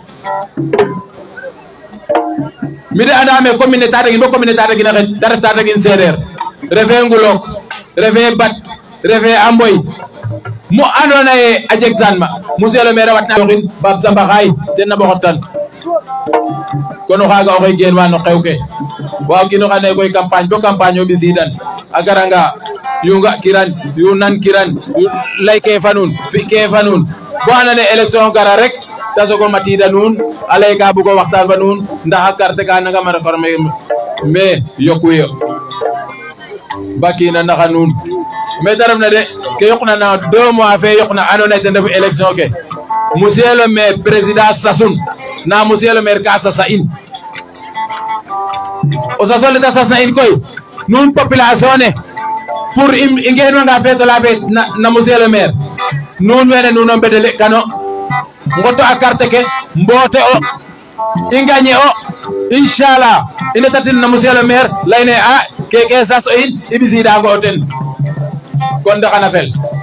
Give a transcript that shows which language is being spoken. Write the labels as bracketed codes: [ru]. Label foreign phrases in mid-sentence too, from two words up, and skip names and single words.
[srr] mi de andame commune ne Tataguine bo commune ne Tataguine a xet ta ref Tataguine Sereer refe Ngulok refe Bat refe Amboy mu andoona yee a jeg tan ma [fr] monsieur le maire [srr] a watna yoxin Bab Samba xaay ten na ɓoxotan kon o xaaga oxey geen wa no xew ke wa o kiin oxa ande koy campagne bo campagne o ɓisiidan a garanga yu nga kiran yu nan kiran lay ke fa nuun fi ke fa nuun bo andona yee élection gara rek ta sogo matiida nuun a lay ka bugo waxtaan fa nuun ndax a carte ka nangam a reforme mais yokuyo bakina naxa nuun mais ta refna de ke yoqna na 2 mois fe yoqna andoona yee ten refu élection ke [fr] monsieur le maire [srr] président sasun na [fr] monsieur le maire [srr] ka sasa in o sasole ta sasna in koy nuun population ne pour i ngeenwanga feeto la feet na [fr] monsieur le maire [srr] nuun wene nuun o mbedele kano ngoto a carte ke mboote o i gagné o inchallah i ndetatin na [fr] monsieur le maire [srr] layne a keke sas o in i ɓisiidango o ten kon de xana fel